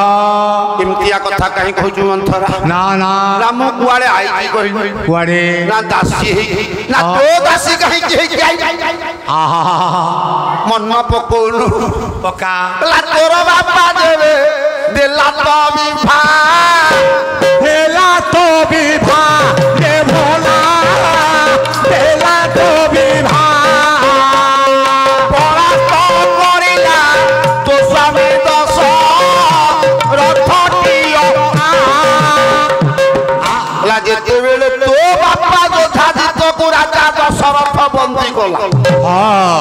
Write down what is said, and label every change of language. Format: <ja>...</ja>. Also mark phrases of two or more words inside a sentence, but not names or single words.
<or>ଏମିତିଆ କଥା କାହିଁ କହୁଛୁ ମନ୍ଥରା ନା ନା ନା ମୁଁ କୁଆଡେ ଆଇଛି କହିଲୁ कुआड़े ନା ଦାସୀ ହେଇକି ନା ତୋ ଦାସୀ କାହିଁକି ହେଇକି ଆଇଛି आ ମନ ପକଉନୁ पका ହେଲା ତୋର ବାପା ଦେବେ ଦେଲା ତ ବିଭା ହେଲା ତୋ ବିଭା ରେ ଭୋଳା ହେଲା ତୋ ବିଭା ପରା ତ କରିଲା ତୋ ସ୍ୱାମୀ ଦଶ ରଥଟିଅ ହେଲା ଯେତେବେଳେ ତୋ ବାପା ଯୋଦ୍ଧାଦିତ୍ୟକୁ ରାଜା ଦଶରଥ ବନ୍ଦୀ କଲା हाँ</or>